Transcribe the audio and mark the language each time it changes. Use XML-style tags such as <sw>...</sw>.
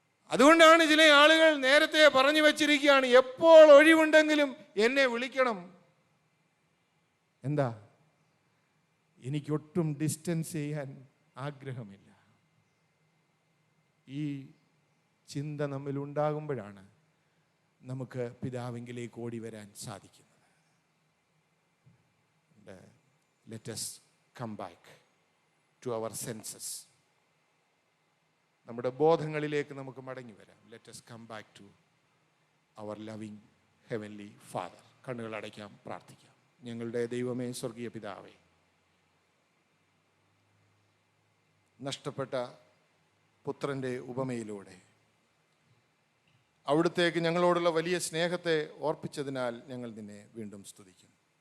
<ml>അതുകൊണ്ടാണ് ചില ആളുകൾ നേരത്തെ പറഞ്ഞു വച്ചിരിക്കുകയാണ്, എപ്പോൾ ഒഴിവുണ്ടെങ്കിലും എന്നെ വിളിക്കണം. എന്താ? എനിക്കൊട്ടും ഡിസ്റ്റൻസ് ചെയ്യാൻ ആഗ്രഹമില്ല. ഈ ചിന്ത നമ്മിൽ ഉണ്ടാകുമ്പോഴാണ് നമുക്ക് പിതാവിങ്കിലേക്ക് ഓടി വരാൻ സാധിക്കുന്നത്.</ml> <en>Let us come back to our senses.</en> <ml>നമ്മുടെ ബോധങ്ങളിലേക്ക് നമുക്ക് മടങ്ങി വരാം.</ml> <en>Let us come back to our loving heavenly Father.</en> <ml>കണ്ണുകൾ അടയ്ക്കാം, പ്രാർത്ഥിക്കാം. ഞങ്ങളുടെ ദൈവമേ, സ്വർഗീയ പിതാവേ, നഷ്ടപ്പെട്ട പുത്രൻ്റെ ഉപമയിലൂടെ അവിടുത്തേക്ക് ഞങ്ങളോടുള്ള വലിയ സ്നേഹത്തെ ഓർപ്പിച്ചതിനാൽ ഞങ്ങൾ നിന്നെ വീണ്ടും സ്തുതിക്കുന്നു.</ml>